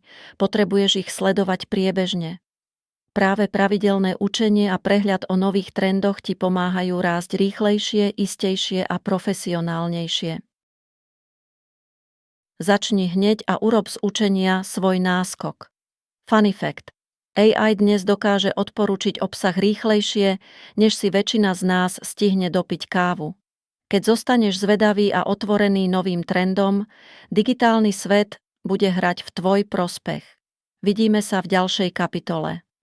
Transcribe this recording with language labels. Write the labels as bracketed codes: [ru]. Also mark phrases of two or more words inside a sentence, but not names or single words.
[sk] Potrebuješ ich sledovať priebežne. Práve pravidelné učenie a prehľad o nových trendoch ti pomáhajú rásť rýchlejšie, istejšie a profesionálnejšie. Začni hneď a urob z učenia svoj náskok. [en] Funny fact. [sk] AI dnes dokáže odporučiť obsah rýchlejšie, než si väčšina z nás stihne dopiť kávu. Keď zostaneš zvedavý a otvorený novým trendom, digitálny svet bude hrať v tvoj prospech. Vidíme sa v ďalšej kapitole.